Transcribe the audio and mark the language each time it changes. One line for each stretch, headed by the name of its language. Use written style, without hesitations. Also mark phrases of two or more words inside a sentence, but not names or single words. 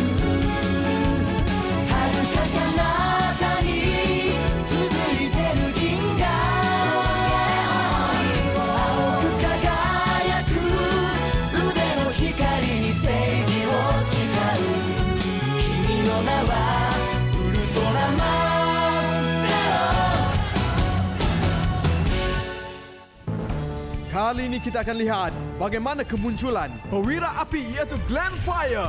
Japanese: 遥か彼方に続いてる銀河、青く輝く腕の光に正義を誓う。君の名はウルトラマンゼロ。
Malay: Kali ini kita akan lihat bagaimana kemunculan perwira api iaitu Glenfire.